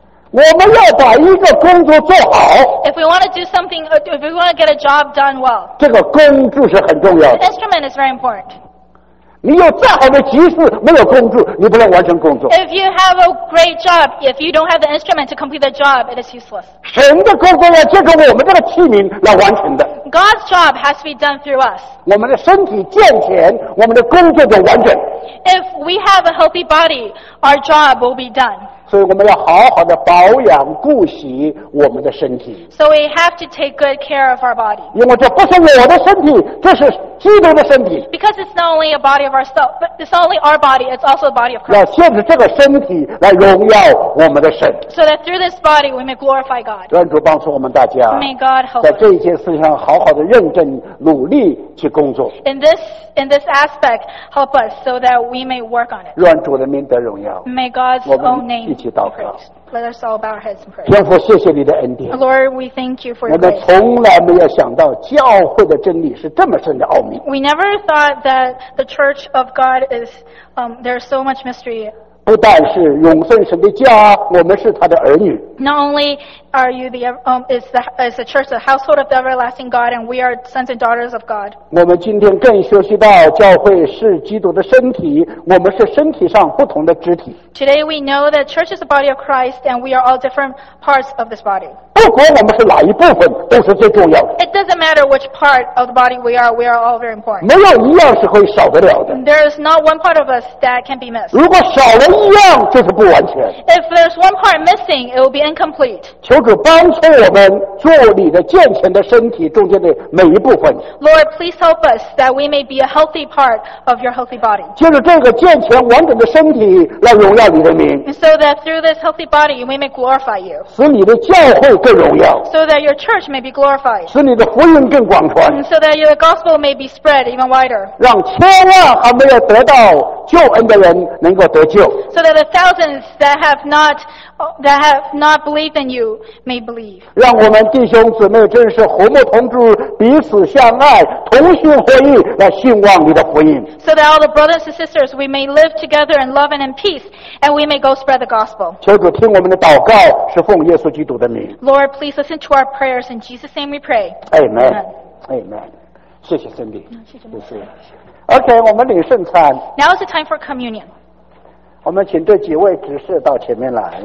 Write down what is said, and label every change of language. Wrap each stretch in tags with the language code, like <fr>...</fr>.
<zh>我们要把一个工作做好。</zh> <en>If we want to do something, if we want to get a job done well,</en> <zh>这个工具是很重要的。</zh> <en>The instrument is very important.</en> <zh>你有再好的技术，没有工具，你不能完成工作。</zh> <en>If you have a great job, if you don't have the instrument to complete the job, it is useless.</en> <zh>神的工作要借助我们这个器皿来完成的。</zh> <en>God's job has to be done through us.</en> <zh>我们的身体健全，我们的工作就完整。</zh> <en>If we have a healthy body, our job will be done.</en> <zh>所以我们要好好的保养顾惜我们的身体。</zh> <en>So we have to take good care of our body.</en> <zh>因为这不是我的身体，这是基督的身体。</zh> <en>Because it's not only a body of ourselves, but it's not only our body, it's also the body of Christ.</en> <zh>要借着这个身体来荣耀我们的神。</zh> <en>So that through this body we may glorify God.</en> <zh>愿主帮助我们大家。</zh> <en>May God help us.</en> <zh>在这一件事上好好的认真努力去工作。</zh> <en>In this aspect, help us so that we may work on it.</en> <zh>愿主的名得荣耀。</zh> <en>May God's own name.</en> <zh>一起祷告。</zh> <en>Let us all bow our heads and pray.</en> <zh>天父，谢谢你的恩典。</zh> <en>Lord, we thank you for your grace.</en> <zh>我们从来没有想到教会的真理是这么深的奥秘。</zh> <en>We never thought that the church of God is, there's so much mystery.</en> <zh>不但是永生神的家，我们是他的儿女。</zh> <en>Not only are you the church, the household of the everlasting God, and we are sons and daughters of God.</en> <zh>我们今天更学习到教会是基督的身体，我们是身体上不同的肢体。</zh> <en>Today we know that church is the body of Christ, and we are all different parts of this body.</en> <zh>不管我们是哪一部分，都是最重要的。</zh> <en>It doesn't matter which part of the body we are all very important.</en> <zh>没有一样是可以少得了的。</zh> <en>There is not one part of us that can be missed.</en> <zh>如果少了一样，就是不完全。</zh> <en>If there's one part missing, it will be incomplete.</en> <zh>求主帮助我们做你的健全的身体中间的每一部分。</zh> <en>Lord, please help us that we may be a healthy part of your healthy body.</en> <zh>就是这个健全完整的身体来荣耀你的名。</zh> <en>So that through this healthy body, we may glorify you.</en> <zh>使你的教会更荣耀。</zh> <en>So that your church may be glorified.</en> <zh>使你的福音更广传。</zh> <en>So that your gospel may be spread even wider.</en> <zh>让千万还没有得到救恩的人能够得救。</zh> <en>So that the thousands that have not believed in you may believe.</en> <zh>让我们弟兄姊妹真是和睦同住，彼此相爱，同心合意来兴旺你的福音。</zh> <en>So that all the brothers and sisters we may live together in love and in peace, and we may go spread the gospel.</en> <zh>求主听我们的祷告，是奉耶稣基督的名。</zh> <en>Lord, please listen to our prayers in Jesus' name. We pray.</en> <zh>Amen. Amen. 谢谢圣灵。谢谢。 OK, 我们领圣餐。</zh> <en>Now is the time for communion.</en> <zh>我们请这几位执事到前面来。</zh>